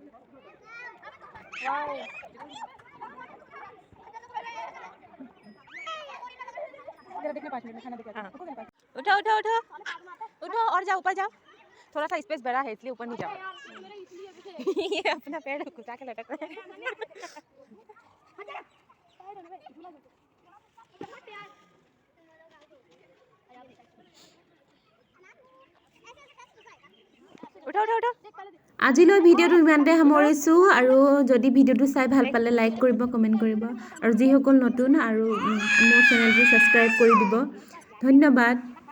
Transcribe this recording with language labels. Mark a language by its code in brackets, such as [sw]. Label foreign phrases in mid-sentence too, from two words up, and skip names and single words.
[hi] वाओ जरा देखना 5 मिनट में खाना दिखा उठो उठो उठो उठो और जाओ ऊपर जाओ थोड़ा सा स्पेस बड़ा है इसलिए ऊपर नहीं जाओ ये अपना पैर घुसा के लटक रहा है उठो उठो उठो [as] আজিলৈ ভিডিঅ'টো ইমানতে সামৰিছোঁ আৰু যদি ভিডিঅ'টো চাই ভাল পালে লাইক কৰিব কমেণ্ট কৰিব আৰু যিসকল নতুন আৰু মোৰ চেনেলটো ছাবস্ক্ৰাইব কৰি দিব ধন্যবাদ